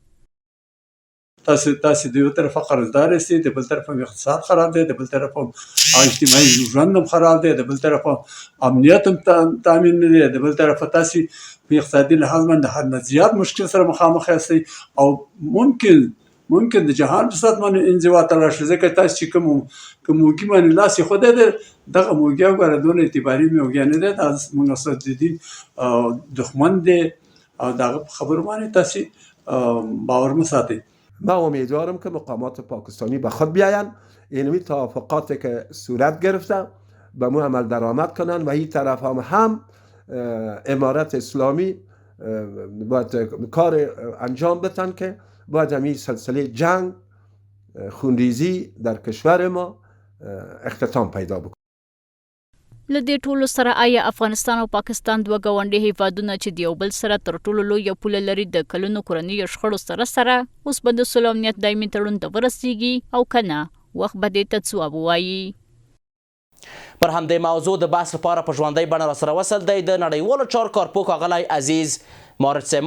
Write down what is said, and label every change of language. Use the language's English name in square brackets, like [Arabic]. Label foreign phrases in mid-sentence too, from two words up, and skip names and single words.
[Pashto] تاسې د یو طرفه قرضدار یاستئ، د بل طرفه اقتصاد خراب دی، د بل طرفه اجتماعي ژوند هم خراب دی، د بل طرفه امنیت هم تامین نه دی، د بل طرفه تاسې په اقتصادي لحاظ باندې حد نه زیات مشکل سره مخامخ یاستئ او ممکن د جهان په سطح باندې انزوا ته راشي. ځکه تاسې چې کوم موږي باندې لاس ایښودی دی، دغه موږي وګوره دونه اعتباري موږی نه دی، دا زموږ سره د دین دښمن دی او د هغه په خبرو باندې تاسې باور مه ساتئ. [Persian] من امیدوارم که مقامات پاکستانی به خود بیاین، اینمی توافقاتی که صورت گرفته به مو عمل درآمد کنن و این طرف هم امارت اسلامی باید کار انجام بدن که باید همین سلسله جنگ خونریزی در کشور ما اختتام پیدا بکنه. [Pashto] له دې ټولو سره آیا افغانستان او پاکستان دوه ګاونډي هیوادونه چې د یو بل سره تر ټولو لویه پوله لري د کلونو کورنیو شخړو سره اوس به د سوله امنیت دایمي تړون ته ورسیږي او که نه وخت به دې ته ځواب ووایي. پر همدې موضوع د بحث لپاره په ژوندۍ بڼه راسره وصل دی د نړیوالو چارو کارپوه ښاغلی عزیز مارج صاحب.